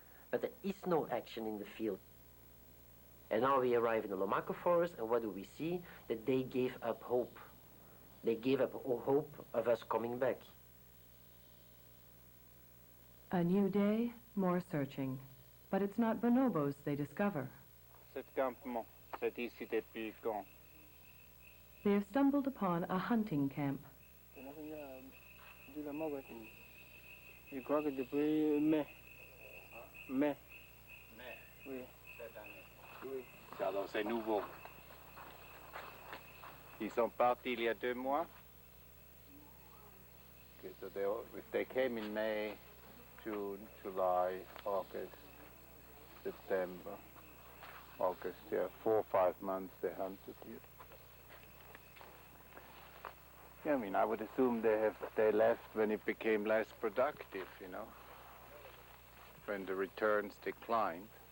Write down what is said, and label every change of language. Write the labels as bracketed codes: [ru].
[en] But there is no action in the field. And now we arrive in the Lomako forest, and what do we see? That they gave up hope. They gave up hope of us coming back. A new day, more searching. But it's not bonobos they discover. [fr] Cet campement, c'est ici depuis quand? [en] They have stumbled upon a hunting camp. [fr] Je crois que depuis mai. Mai. Oui. Cette année. Oui. Alors c'est nouveau. Ils sont partis il y a 2 mois. [en] Okay, so they came in May, June, July, August, September, August, yeah, 4 or 5 months they hunted here. Yeah, I mean, I would assume they left when it became less productive, you know, when the returns declined.